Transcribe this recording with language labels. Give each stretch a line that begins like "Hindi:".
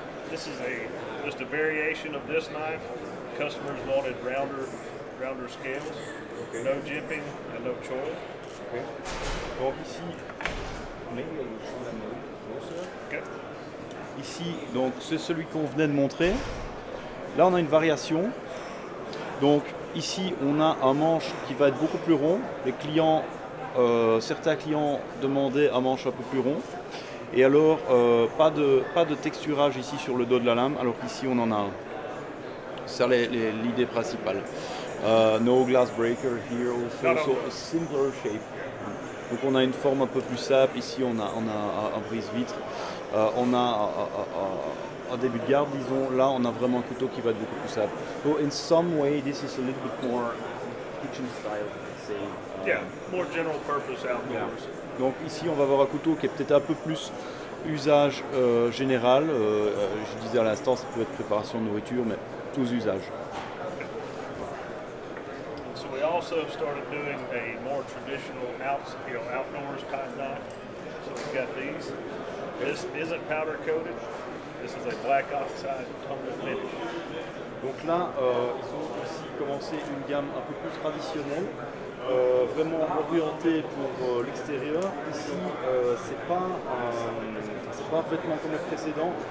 English: This is just a variation of this knife. Customers wanted rounder scales, Okay. no jimping and no choil. Okay.
French: Donc ici,
English: maybe I will show them a little closer. Okay.
French: Ici, donc c'est celui qu'on venait de montrer. Là, on a une variation. Donc ici, on a un manche qui va être beaucoup plus rond. Les clients, certains clients demandaient un manche un peu plus rond. Et alors, pas de texturage ici sur le dos de la lame, alors qu'ici, on en a un. C'est l'idée principale.
English: No glass breaker here also, so a simpler shape.
French: Donc on a une forme un peu plus simple. Ici, on a un brise-vitre. On a un début de garde, disons. Là, on a vraiment un couteau qui va être beaucoup plus simple.
English: So in some way, this is a little bit more kitchen style, let's say. Yeah, more general purpose outdoors. Yeah.
French: Donc ici, on va avoir un couteau qui est peut-être un peu plus usage général. Je disais à l'instant, ça peut être préparation de nourriture, mais tous usages.
English: So we also started doing a more traditional outdoors type knife. So we've got these. This isn't powder coated. This is a black oxide tonal finish.
French: Donc là, ils ont aussi commencé une gamme un peu plus traditionnelle, vraiment orientée pour l'extérieur. Ici, c'est pas un revêtement comme le précédent.